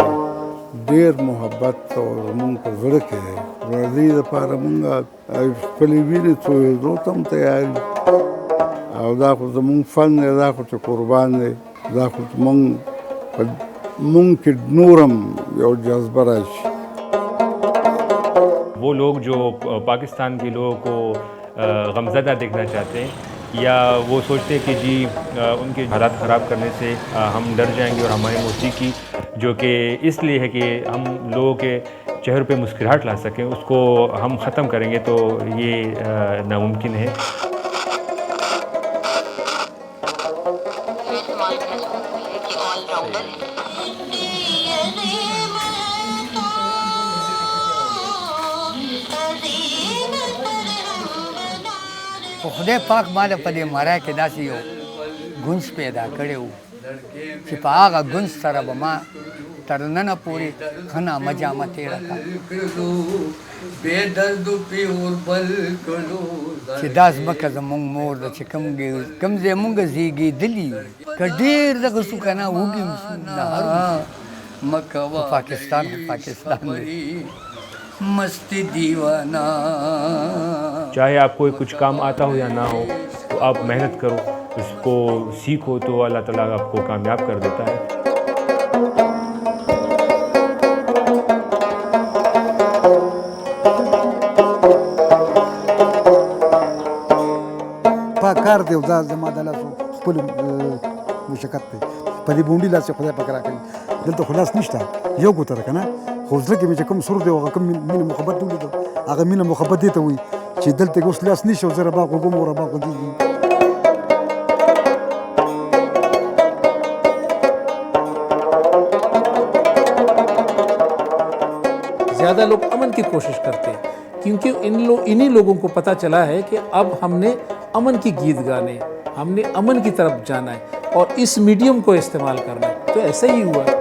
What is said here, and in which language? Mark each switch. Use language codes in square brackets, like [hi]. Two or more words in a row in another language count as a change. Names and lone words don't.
[ps] ډېر محبت او زمونږ په زړه کې دی. د دې دپاره مونږ خپلې وینې تویېدو ته هم تیار یو او دا خو زمونږ فن دی دا خو چې قربان دی دا خو مونږ کې نورم یو جذبه راشي [ur] وہ لوگ جو پاکستان کے لوگوں کو غمزدہ دیکھنا چاہتے ہیں یا وہ سوچتے ہیں کہ جی ان کے حالات خراب کرنے سے ہم ڈر جائیں گے اور ہماری موسیقی جو کہ اس لیے ہے کہ ہم لوگوں کے چہروں پہ مسکراہٹ لا سکیں اس کو ہم ختم کریں گے تو یہ ناممکن ہے. [ps] خو خدای پاک ماله په دې مرای کې داسې یو ګونځ پیدا کړی و چې په هغه ګونځ سره به ما تر ننه پورې ښه نامه جامه تېره کړه چې دا ځمکه زمونږ مور ده چې کوم ځای مونږ زېږېدلي یو که ډېر دغه شو که نه وږي پاکستان پاکستان دی [ur] مستی دیوانہ. چاہے آپ کو کچھ کام آتا ہو یا نہ ہو تو آپ محنت کرو اس کو سیکھو تو اللہ تعالیٰ آپ کو کامیاب کر دیتا ہے. [ps] کار دی او دا زما د لاسو خپل مشکت دی په دې بونډي لاس خدای پاک راکړي دلته خلاص نشته یو ګوتره کنه خو زړه کې مې چې کوم سر دی او کوم مینه محبت دی هغه مینه محبت دی ته وي چې دلته اوس لاس نشته او زه رباق وګم او رباق وګیږي [ur] زیادہ لوگ امن کی کوشش کرتے ہیں کیونکہ انہی لوگوں کو پتا چلا ہے کہ اب ہم نے امن کی گیت گانے ہم نے امن کی طرف جانا ہے اور اس میڈیم کو استعمال کرنا ہے تو ایسا ہی ہوا.